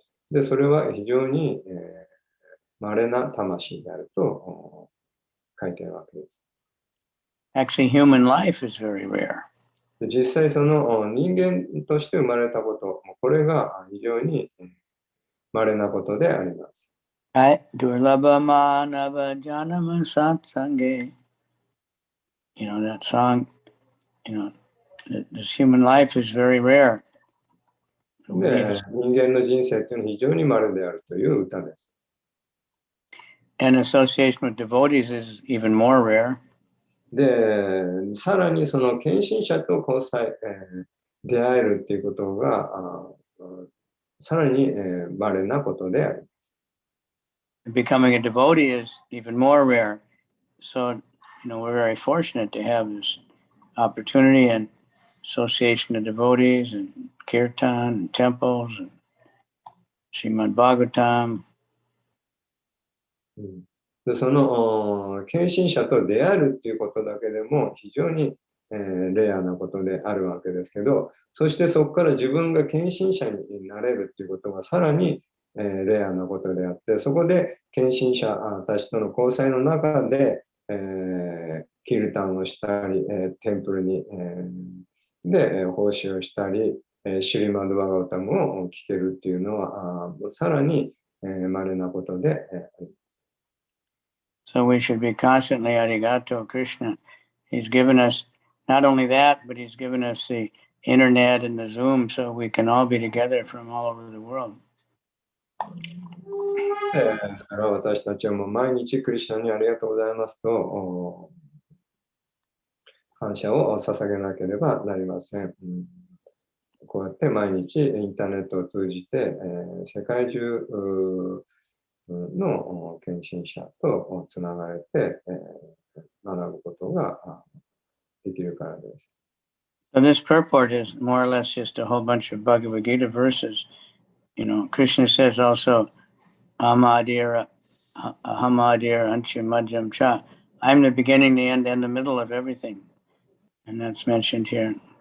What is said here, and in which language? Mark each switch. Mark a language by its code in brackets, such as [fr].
[ja] で、それは非常に稀な魂であると書いてあるわけです。 [en] Actually, human life is very rare. [ja] で、実際その人間として生まれたこと、これが非常に稀なことであります。 [en] Right? Durlabha Manava Janama Satsange. That song, this human life is very rare. [ja] で、人間の人生というのは非常に稀であるという歌です。 [en] And association with devotees is even more rare. [ja] で、さらにその献身者と交際、出会えるっていうことが、さらに稀なことであります。 [en] Becoming a devotee is even more rare. So, we're very fortunate to have this opportunity and association of devotees and kirtan and temples and Srimad Bhagavatam. [ja] で、その献身者と出会えるっていうことだけでも非常に、レアなことであるわけですけど、そしてそこから自分が献身者になれるっていうことがさらに、レアなことであって、そこで献身者たちとの交際の中で、キルタンをしたり、テンプルに、で奉仕をしたり、シュリマド・バガウタムを聞けるっていうのはさらに、稀なことであります。 [en] So we should be constantly arigato Krishna. He's given us not only that, but he's given us the internet and the Zoom so we can all be together from all over the world. [ja] ですから私たちはもう毎日クリシュナにありがとうございますと感謝を捧げなければなりません。こうやって毎日インターネットを通じて、世界中の献身者とつながれて、学ぶことができるからです。 [en] So this purport is more or less just a whole bunch of Bhagavad Gita verses. Krishna says also, Amadir, Anchamadhyam Cha. I'm the beginning, the end, and the middle of everything. And that's mentioned here.